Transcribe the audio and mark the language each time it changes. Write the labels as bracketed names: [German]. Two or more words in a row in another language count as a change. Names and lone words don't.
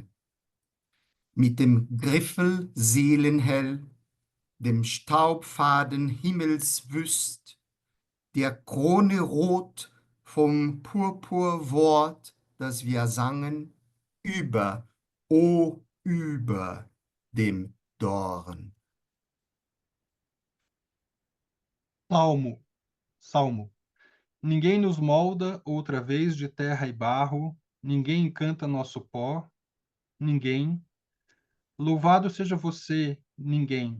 [German] Mit dem Griffel seelenhell, dem Staubfaden himmelswüst, der Krone rot vom Purpurwort, das wir sangen, über, o über dem Dorn. [Portuguese] Salmo, Salmo. Ninguém nos molda outra vez de terra e barro, ninguém encanta nosso pó, ninguém. Louvado seja você, ninguém.